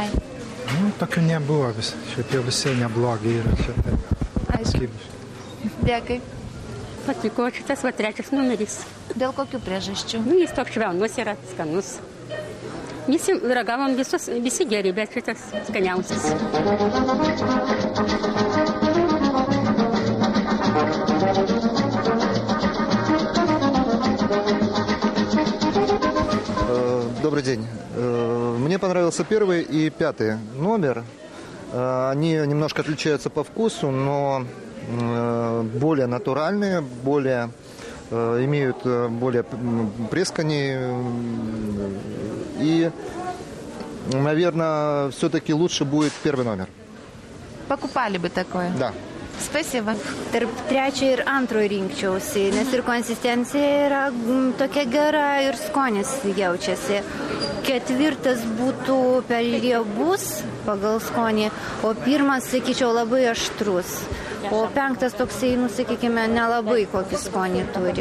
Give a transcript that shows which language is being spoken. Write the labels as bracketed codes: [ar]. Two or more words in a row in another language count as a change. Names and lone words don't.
[lt] Nu, tokių nebuvo vis. Šiaip jau visi neblogi yra čia. Aišku. Dėkui. Patiko šitas va trečias numeris. Dėl kokių priežasčių? Nu, jis toks švelnus yra, skanus. Visi ragavom visi geri, bet šitas skaniausias. [ru] Добрый день. Мне понравился первый и пятый номер. Они немножко отличаются по вкусу, но более натуральные, имеют более прескани. И, наверное, все-таки лучше будет первый номер. Покупали бы такое? Да. Spasiba. [lt] Tarp trečio ir antro rinkčiausi, nes ir konsistencija yra tokia gera ir skonis jaučiasi. Ketvirtas būtų per riebus pagal skonį, o pirmas, sakyčiau, labai aštrus. O penktas toksai, sakykime, nelabai kokį skonį turi.